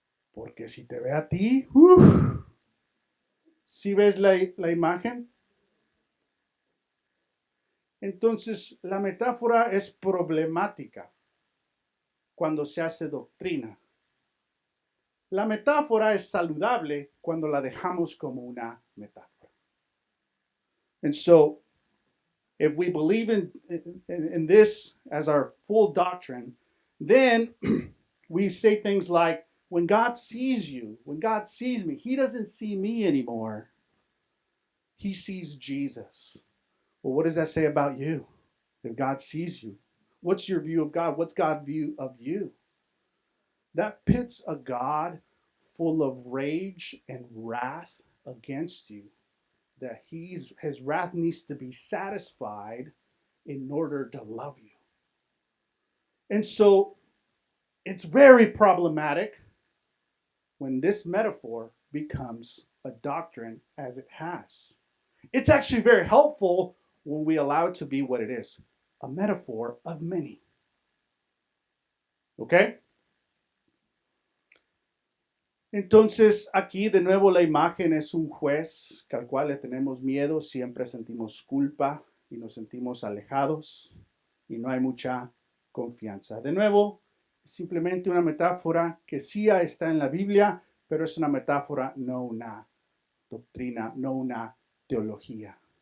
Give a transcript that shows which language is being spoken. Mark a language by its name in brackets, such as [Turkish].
[Spanish] Porque si te ve a ti, ¿sí ves la imagen? Entonces, la metáfora es problemática cuando se hace doctrina. La metáfora es saludable cuando la dejamos como una metáfora. [English] And so, if we believe in this as our full doctrine, then we say things like, when God sees you, when God sees me, He doesn't see me anymore. He sees Jesus. Well, what does that say about you? If God sees you, what's your view of God? What's God's view of you? That pits a God full of rage and wrath against you. That his wrath needs to be satisfied in order to love you. And so it's very problematic when this metaphor becomes a doctrine as it has. It's actually very helpful when we allow it to be what it is, a metaphor of many. [Spanish] ¿Ok? Entonces, aquí de nuevo la imagen es un juez al cual le tenemos miedo, siempre sentimos culpa y nos sentimos alejados y no hay mucha confianza. De nuevo, es simplemente una metáfora que sí está en la Biblia, pero es una metáfora, no una doctrina, no una teología.